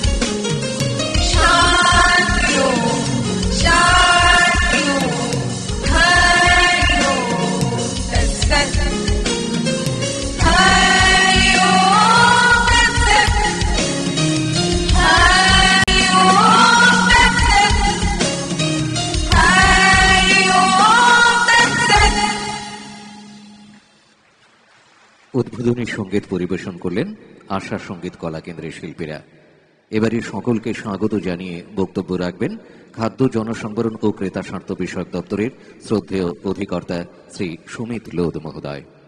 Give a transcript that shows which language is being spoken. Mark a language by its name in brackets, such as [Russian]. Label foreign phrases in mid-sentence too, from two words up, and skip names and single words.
[Sanskrit] शान्ति ॐ शान्ति ॐ हरि ॐ तत्सत् हरि ॐ तत्सत् हरि ॐ तत्सत् हरि ॐ तत्सत् [Bangla] উদ্বোধনী সঙ্গীত পরিবেশন করলেন আশা সঙ্গীত কলা কেন্দ্রের শিল্পীরা। এবারে সকলকে স্বাগত জানিয়ে বক্তব্য রাখবেন খাদ্য জনসংবরণ ও ক্রেতা স্বার্থ বিষয়ক দপ্তরের শ্রদ্ধেয় অধিকর্তা শ্রী সুমিত লোধ মহোদয়।